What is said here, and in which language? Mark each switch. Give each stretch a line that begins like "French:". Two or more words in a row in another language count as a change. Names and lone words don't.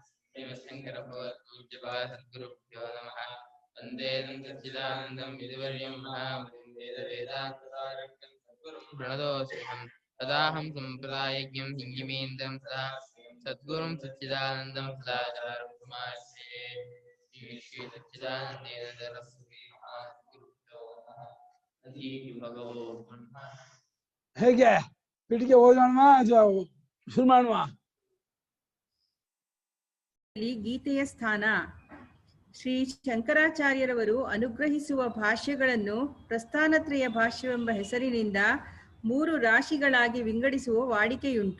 Sanskrit: श्रीमच्छङ्करभगवत्पूज्यपादसद्गुरुभ्यो नमः वन्दे सच्चिदानन्दं विधिवर्यं महामहिं वेदवेदान्तसारं सद्गुरुं प्रणतोऽस्म्यहं तदाहं सम्प्रदायज्ञं हिङ्गिमीन्द्रं सदा सद्गुरुं सच्चिदानन्दं सदाचारं समाश्रये श्री सच्चिदानन्देन सरस्वती
Kannada: ಹೇಗೆ ಪೀಠಿಗೆ ಓದೋಣ ಶುರು ಮಾಡುವ. ಗೀತೆಯ ಸ್ಥಾನ. ಶ್ರೀ ಶಂಕರಾಚಾರ್ಯರವರು ಅನುಗ್ರಹಿಸುವ ಭಾಷ್ಯಗಳನ್ನು ಪ್ರಸ್ಥಾನತ್ರಯ ಭಾಷ್ಯವೆಂಬ ಹೆಸರಿನಿಂದ 3 ರಾಶಿಗಳಾಗಿ ವಿಂಗಡಿಸುವ ವಾಡಿಕೆಯುಂಟು.